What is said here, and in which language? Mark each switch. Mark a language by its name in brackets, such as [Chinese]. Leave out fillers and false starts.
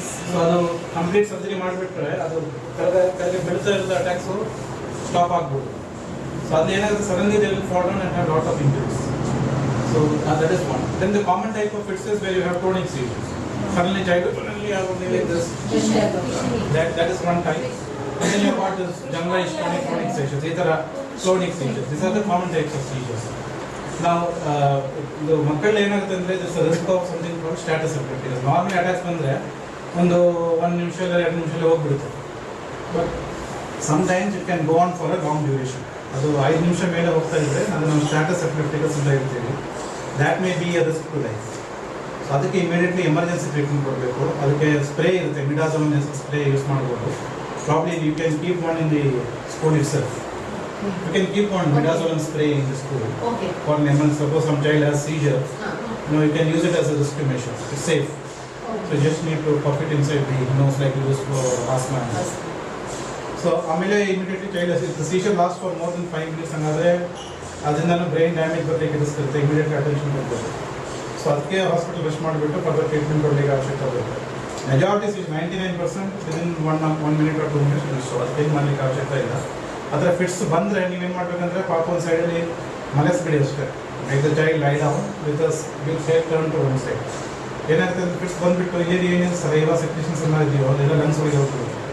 [Kannada] So ಅದು complete surgery ಮಾಡಿಬಿಟ್ರೆ ಅದು ಕೆಳಗೆ ಬೆಳೀತಾ ಇರೋ ಅಟ್ಯಾಕ್ಸ್ ಸ್ಟಾಪ್ ಆಗ್ಬೋದು. ಸೊ ಅದು ಏನಾಗುತ್ತೆ, [English] Suddenly they will fall down and have lot of injuries. So that is one. Then the common type of fits is where you have chronic seizures. Suddenly child will suddenly have something like this. That is one type. And then you have got this generalized chronic seizures. These are chronic seizures. These are the common types of seizures. Now, the [Kannada] ಮಕ್ಕಳು ಏನಾಗುತ್ತೆ ಅಂದರೆ [English] This risk of something called status epilepsy. [Kannada] Normally attacks ಬಂದರೆ ಒಂದು 1 ನಿಮಿಷ 2 ನಿಮಿಷದಲ್ಲಿ ಹೋಗ್ಬಿಡುತ್ತೆ. [English] But sometimes it can go on for a long duration. [Kannada] ಅದು 5 ನಿಮಿಷ ಮೇಲೆ ಹೋಗ್ತಾ ಇದ್ದರೆ ಅದು ನಾವು ಸ್ಟ್ಯಾಟಸ್ ಎಪಿಲೆಪ್ಟಿಕಸ್ ಅಂತ ಹೇಳ್ತೀವಿ. [English] That may be a risk to life. [Kannada] So ಅದಕ್ಕೆ ಇಮಿಡಿಯೇಟ್ಲಿ ಎಮರ್ಜೆನ್ಸಿ ಟ್ರೀಟ್ಮೆಂಟ್ ಕೊಡಬೇಕು. ಅದಕ್ಕೆ ಸ್ಪ್ರೇ ಇರುತ್ತೆ, ಮಿಡಾಜೋಲ್ ಸ್ಪ್ರೇ ಯೂಸ್ ಮಾಡ್ಬೋದು. [English] Probably you can keep one in the school itself. You can keep on midazolam spray in the school. Okay. For example, suppose some child has seizure, you can use it as a rescue measure. It's safe. Okay. So you just need to pop it inside the nose like you use for asthma. So amele immediately child has, if the seizure lasts for more than 5 minutes another, adinda brain damage [Kannada] ಬರ್ಲಿಕ್ಕೆ risk ಇರುತ್ತೆ, [English] immediately [Kannada] attention ಕೊಡಬೇಕು. So ಅದಕ್ಕೆ hospital rush ಮಾಡಿಬಿಟ್ಟು further treatment ಕೊಡಲಿಕ್ಕೆ ಅವಶ್ಯಕತೆ ಇರುತ್ತೆ. [English] Majority is 99% within 1 minute or 2 minutes. [Kannada] So ಅದಕ್ಕೆ ಮಾಡಲಿಕ್ಕೆ ಅವಶ್ಯಕತೆ ಇಲ್ಲ. ಅದರ ಫಿಟ್ಸ್ ಬಂದರೆ ನೀವೇನು ಮಾಡಬೇಕಂದ್ರೆ ಪಾಪ ಒಂದು ಸೈಡಲ್ಲಿ ಮಲಗಿಸ್ಬಿಡಿ ಅಷ್ಟೇ. [English] Make the child lie down with will her turn to one side. [Kannada] ಏನಾಗುತ್ತೆ ಅಂದರೆ ಫಿಟ್ಸ್ ಬಂದುಬಿಟ್ಟು ಏನೇನು ಸಲೈವಾ ಸೆಕ್ರೇಷನ್ಸ್ ಎಲ್ಲ ಇದೆಯೋ ಅದೆಲ್ಲ ಲಂಗ್ಸ್ ಒಳಗೆ ಹೋಗ್ತದೆ.